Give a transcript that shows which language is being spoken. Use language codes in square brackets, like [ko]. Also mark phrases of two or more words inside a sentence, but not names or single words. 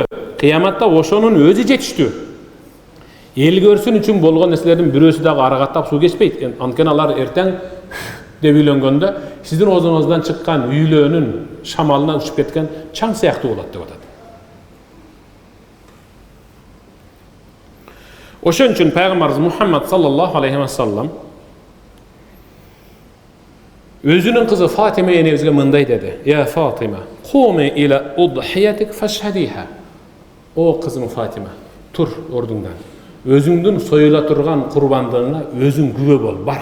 [ky] Кыяматта ошонун өзү жетиштүү. Эл көрсүн үчүн болгон нерселердин бирөөсү дагы арагаттап суу кечпейт. Анткени алар эртең деп үйлөнгөндө сиздин оозуңуздан чыккан үйлөөнүн шамалынан учуп кеткен чаң сыяктуу болот деп атат. Ошон үчүн пайгамбарыбыз Мухаммад [ar] صلى الله عليه وسلم [ky] өзүнүн кызы Фатима энебизге мындай деди: [ar] "يا فاطمة قومي إلى أضحيتك فاشهديها." [ky] О кызым Фатима, тур ордуңдан. Өзүңдүн союла турган курбандыгыңа өзүң күбө бол, бар.